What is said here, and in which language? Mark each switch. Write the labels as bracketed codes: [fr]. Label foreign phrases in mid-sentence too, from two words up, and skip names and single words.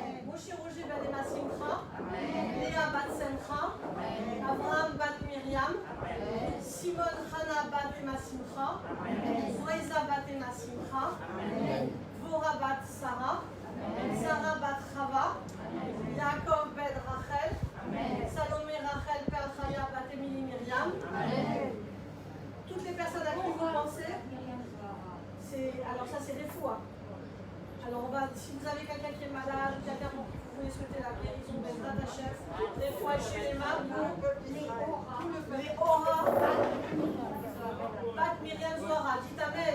[fr] Moshe Roger Badema Simcha, Léa Bat Simcha, Abraham Bat Myriam, Simon Hana Badema Simcha, Freza Badema Simcha, Vora Bat Sarah, Sarah Bat Chava, Yaakov Ben Rachel, Salomé Rachel Pelchaya Bat Emily Myriam. Toutes les personnes à qui vous pensez, alors ça c'est des fois. Alors on va, si vous avez quelqu'un qui est malade, quelqu'un pour qui vous voulez souhaiter la guérison, [he] בעזרת השם, [fr] des fois chez les mamans, les Ora, Bat Myriam Zohara, dites Amen.